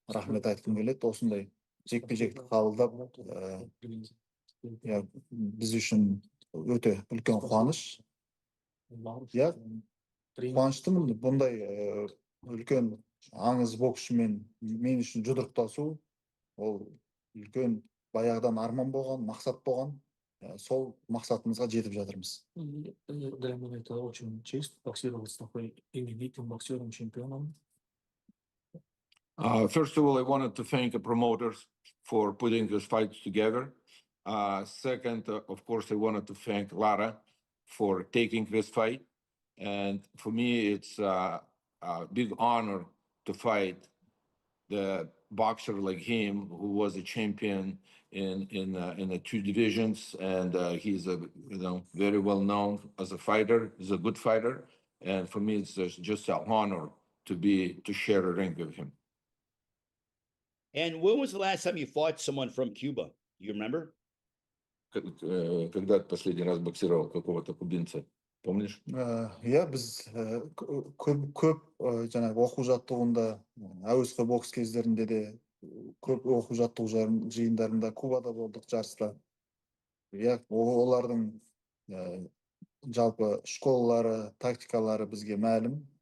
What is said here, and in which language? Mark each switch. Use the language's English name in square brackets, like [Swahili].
[Kazakh] рахмет айтқым келеді осындай жекпе-жекті қабылдап біз үшін өте үлкен қуаныш. Қуаныштымын бұндай үлкен аңыз боксшымен мен үшін жұдырықтасу ол үлкен баяғыдан арман болған, мақсат болған. Сол мақсатымызға жетіп жатырмыз. [Russian] Для меня это очень честь боксировать с такой именитым боксером, чемпионом. [English] First of all, I wanted to thank the promoters for putting this fight together. Second, of course, I wanted to thank Lara for taking this fight. And for me, it's a big honor to fight the boxer like him, who was a champion in the two divisions, and he's very well known as a fighter. He's a good fighter, and for me, it's just an honor to share a ring with him. And when was the last time you fought someone from Cuba? You remember? [Russian] Когда ты последний раз боксировал какого-то кубинца? Помнишь? [Kazakh] Біз көп жаңағы оқу жаттығуында, әуесқой бокс кездерінде де көп оқу жаттығу жиындарында Кубада болдық, жарыста. Олардың жалпы школалары, тактикалары бізге мәлім.